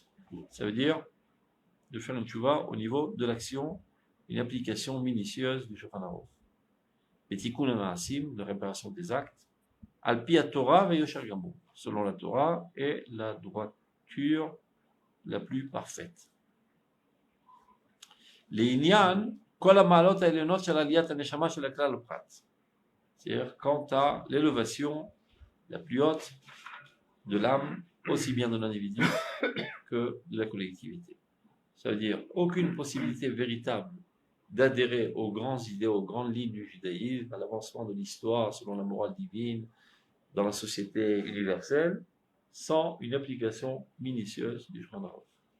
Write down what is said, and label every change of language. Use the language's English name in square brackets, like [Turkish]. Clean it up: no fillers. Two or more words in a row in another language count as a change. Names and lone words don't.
[French] Ça veut dire de faire une tchouva au niveau de l'action, une application minutieuse du Shulchan Aruch. Et [Hebrew] תיקון מעשים, [French] de réparation des actes, [Hebrew] על פי תורה ויושר גמור, [French] selon la Torah et la droiture la plus parfaite. [Hebrew] הענין, כל המעלות העליונות של עליית הנשמה של הכלל והפרט. [French] C'est-à-dire quant à l'élévation la plus haute de l'âme, aussi bien de l'individu que de la collectivité. Ça veut dire aucune possibilité véritable d'adhérer aux grands idéaux, aux grandes lignes du judaïsme, à l'avancement de l'histoire selon la morale divine, dans la société universelle, sans une application minutieuse du Shulchan Aruch.